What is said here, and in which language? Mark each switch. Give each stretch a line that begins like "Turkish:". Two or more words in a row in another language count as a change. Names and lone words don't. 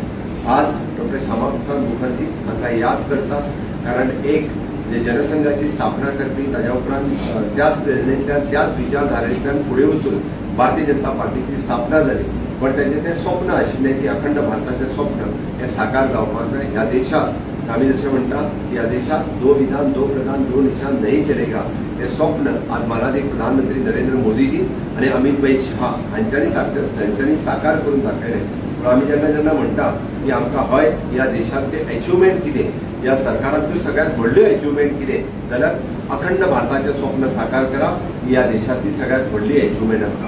Konkani: आज डॉक्टर श्यामाप्रसाद मुखर्जी हांकां याद करता, कारण एक जे जनसंघाची स्थापना करपी ताज्या उपरांत त्याच प्रेरणेंतल्यान त्याच विचारधारेंतल्यान फुडें वचून भारतीय जनता पार्टीची स्थापना जाली। पण तेंचें तें स्वप्न आशिल्लें की अखंड भारताचें स्वप्न हें साकार जावपाक जाय। ह्या देशात आमी जशें म्हणटा की ह्या देशात
Hindi: दो विधान दो प्रधान दो निशान नहीं चलेगा
Konkani: हे स्वप्न आज माननीय प्रधानमंत्री नरेंद्र मोदीजी आणि अमित भाई शहा हांच्यांनी साकार करून दाखयलें। पूण आमी जेन्ना म्हणटा की आमकां हय ह्या देशांतले अचिव्हमेंट कितें, ह्या सरकारांतल्यो सगळ्यांत व्हडल्यो अचिव्हमेंट कितें जाल्यार अखंड भारताचें स्वप्न साकार करप ही ह्या देशांतली सगळ्यांत व्हडली अचिव्हमेंट आसा।